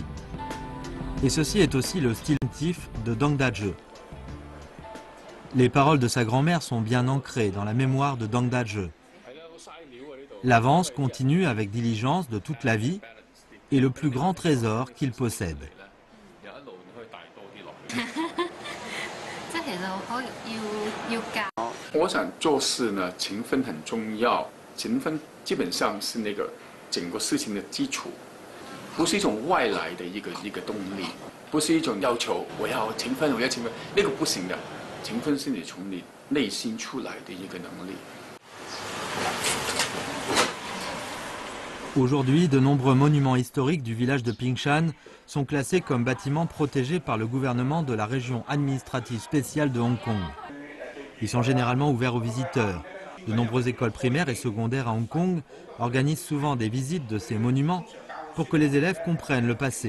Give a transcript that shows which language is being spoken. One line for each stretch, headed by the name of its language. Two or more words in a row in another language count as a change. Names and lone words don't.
French: Et ceci est aussi le style natif de Dong Da-zhe. Les paroles de sa grand-mère sont bien ancrées dans la mémoire de Dong Da-zhe. L'avance continue avec diligence de toute la vie et le plus grand trésor qu'il possède.
Chinese: 我想做事呢，勤奋很重要。勤奋基本上是那个整个事情的基础，不是一种外来的一个动力，不是一种要求我要勤奋，我要勤奋，那个不行的。勤奋是你从你内心出来的一个能力。
French: Aujourd'hui, de nombreux monuments historiques du village de Pingshan sont classés comme bâtiments protégés par le gouvernement de la région administrative spéciale de Hong Kong. Ils sont généralement ouverts aux visiteurs. De nombreuses écoles primaires et secondaires à Hong Kong organisent souvent des visites de ces monuments pour que les élèves comprennent le passé.